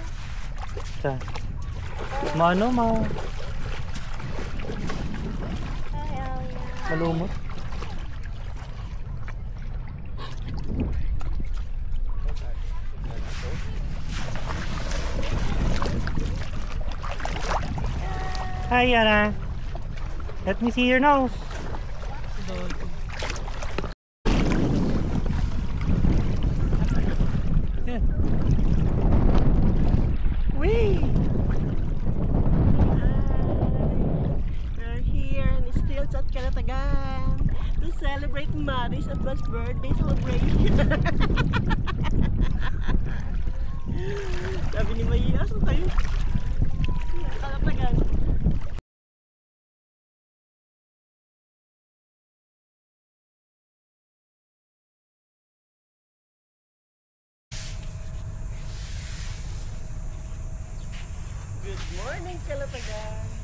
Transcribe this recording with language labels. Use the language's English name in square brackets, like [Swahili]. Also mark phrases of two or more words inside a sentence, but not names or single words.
[Filipino] Saan? Mano, malumot. [English] Hi, Yana. Let me see your nose. Yeah. Whee! We're here in Stilts at Calatagan to celebrate Mary's advanced birthday celebration. [Filipino] Sabi ni Maya, asan tayo? Calatagan. [English] Good morning, Calatagan.